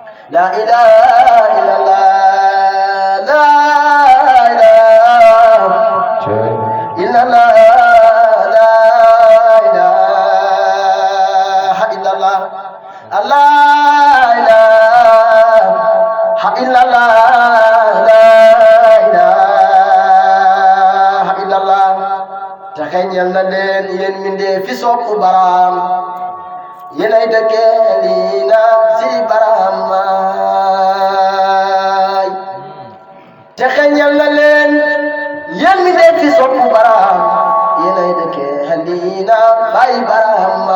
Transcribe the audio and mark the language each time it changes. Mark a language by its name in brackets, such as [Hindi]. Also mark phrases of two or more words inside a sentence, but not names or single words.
[Arabic] لا إله إلا الله لا إله إلا الله لا إله إلا الله لا إله إلا الله لا إله إلا الله [Wolof] تخيل leen yéen mindee fi soppu baraam yéenay dëkkee lii na si baraam maay te xeñal na leen yéen mindee fi soppu baraam yéenay dëkkee lii na bay baraam